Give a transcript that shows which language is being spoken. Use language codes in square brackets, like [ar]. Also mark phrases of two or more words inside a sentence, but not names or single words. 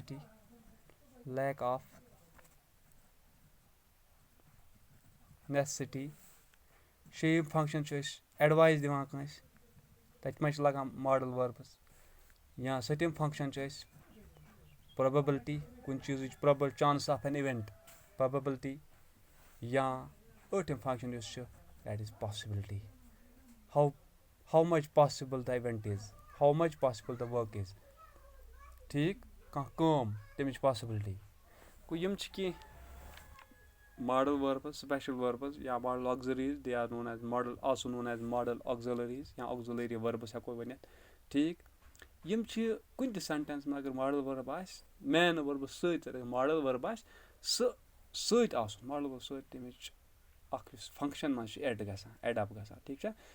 [ks] نیسسٹی شیٚیِم فنکشن چھُ أسۍ ایڈوایس دِوان کٲنٛسہِ تتہِ منٛز چھِ لگان [en] modal verbs [ks] یا سٔتِم فنکشن چھِ أسۍ پروبیبلٹی کُنہِ چیٖزٕچ پروبل [en] chance of an event probability [ks] یا ٲٹھِم فنکشن یُس چھُ [en] that is possibility how much possible the event is how much possible the work is ٹھیٖک [ks] کانٛہہ کٲم تمِچ پاسبلٹی گوٚو یِم چھِ کینٛہہ [en] modal verbs special verbs [ks] یا [en] modal auxiliaries they are known as modal also known as modal auxiliaries [ks] یا [en] auxiliary verbs [ks] ہٮ۪کو ؤنِتھ ٹھیٖک یِم چھِ کُنہِ تہِ سینٹینس منٛز اگر [en] modal verb [ks] آسہِ مین وربس سۭتۍ اگر [en] modal verb [ks] آسہِ سُہ سۭتۍ آسُن [en] modal verb [ks] سۭتۍ تمِچ اکھ یُس فنکشن منٛز چھُ [en] add up [ks] گژھان ٹھیٖک چھا